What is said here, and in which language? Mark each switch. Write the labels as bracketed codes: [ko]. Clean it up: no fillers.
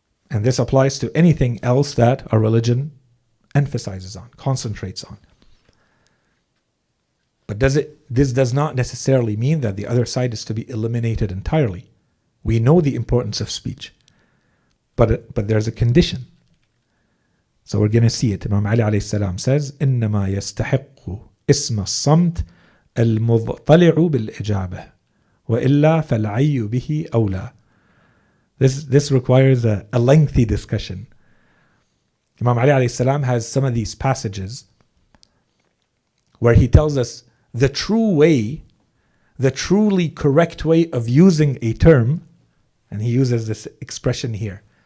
[en] And this applies to anything else that our religion emphasizes on, concentrates on. But this does not necessarily mean that the other side is to be eliminated entirely. We know the importance of speech, but there's a condition. So we're going to see it. Imam Ali alayhi salam says, [ar] إِنَّمَا يَسْتَحِقُّ اسْمَ الصَّمْتِ الْمُضْطَلِعُ بِالْإِجَابَةِ وَإِلَّا فَالْعَيُّ بِهِ أَوْلَى. [en] This requires a lengthy discussion. Imam Ali alayhi salam has some of these passages where he tells us the true way, the truly correct way of using a term, and he uses this expression here.